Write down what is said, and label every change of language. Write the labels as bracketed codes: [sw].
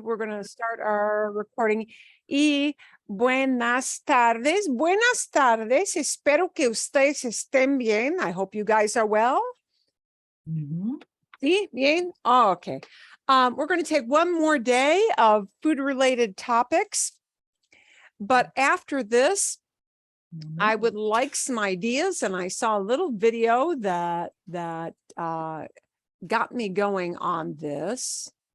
[en] We're going to start our recording. [es] Y buenas tardes. Buenas tardes. Espero que ustedes estén bien. [en] I hope you guys are well. [es] Sí, bien. [en] Oh, okay. We're going to take one more day of food-related topics. But after this, I would like some ideas, and I saw a little video that got me going on this.